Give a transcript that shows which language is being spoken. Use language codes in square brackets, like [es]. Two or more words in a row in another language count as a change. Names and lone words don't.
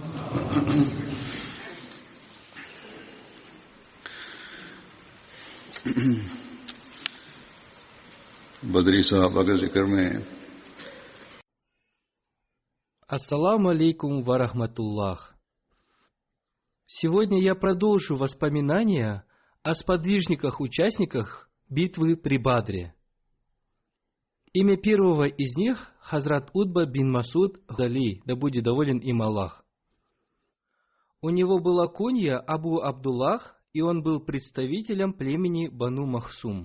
[ur] بدری صحابہ کے ذکر میں [ar] السلام عليكم ورحمة الله. [ru] Сегодня я продолжу воспоминания о сподвижниках-участниках битвы при Бадре. Имя первого из них – Хазрат Утба бин Масуд Худали, да будет доволен им Аллах. У него была кунья Абу Абдуллах, и он был представителем племени Бану Махсум.